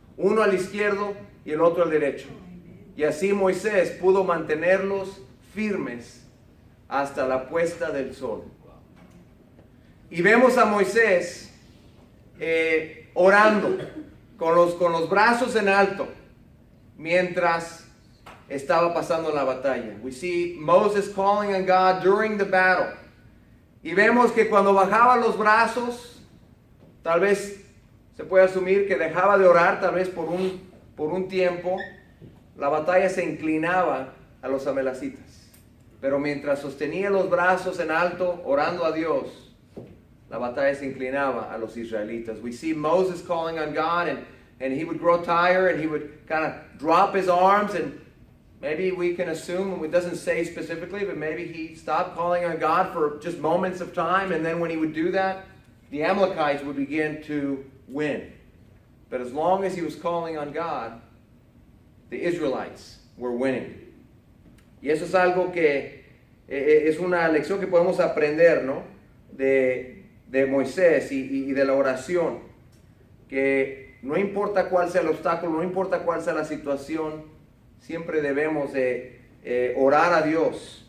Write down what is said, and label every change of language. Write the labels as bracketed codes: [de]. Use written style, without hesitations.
[es] uno al izquierdo y el otro al derecho. Y así Moisés pudo mantenerlos firmes hasta la puesta del sol. Y vemos a Moisés orando con los brazos en alto mientras estaba pasando la batalla. [en] We see Moses calling on God during the battle. [es] Y vemos que cuando bajaba los brazos, tal vez se puede asumir que dejaba de orar, tal vez por un tiempo, la batalla se inclinaba a los amalecitas. Pero mientras sostenía los brazos en alto, orando a Dios, la batalla se inclinaba a los israelitas. [en] We see Moses calling on God, and he would grow tired, and he would kind of drop his arms, and maybe we can assume, it doesn't say specifically, but maybe he stopped calling on God for just moments of time, and then when he would do that, the Amalekites would begin to win. But as long as he was calling on God, the Israelites were winning. [es] Y eso es algo que es una lección que podemos aprender, ¿no? De Moisés y de la oración. Que no importa cuál sea el obstáculo, no importa cuál sea la situación, siempre debemos de orar a Dios.